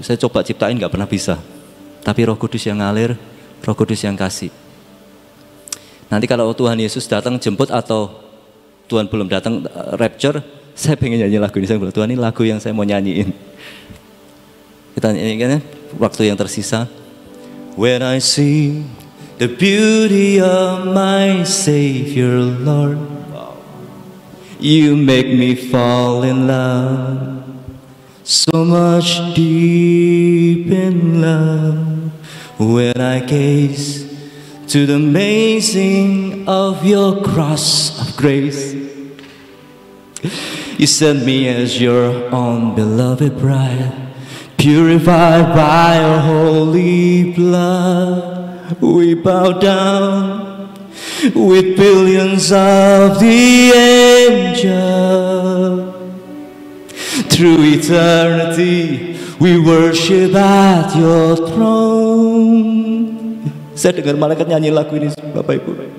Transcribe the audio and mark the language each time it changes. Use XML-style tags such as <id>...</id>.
<id>Saya coba ciptain nggak pernah bisa. Tapi Roh Kudus yang ngalir, Roh Kudus yang kasih. Nanti kalau Tuhan Yesus datang jemput atau Tuhan belum datang rapture, saya pengen nyanyi lagu ini. Saya bilang, Tuhan ini lagu yang saya mau nyanyiin. Kita nyanyikan ya, waktu yang tersisa.</id> <en>When I see the beauty of my Savior Lord, you make me fall in love, so much deep in love. When I gaze to the amazing of your cross of grace, you sent me as your own beloved bride, purified by your holy blood. We bow down with billions of the angels. Through eternity we worship at your throne.</en> <id>Saya dengar malaikat nyanyi lagu ini Bapak Ibu.</id>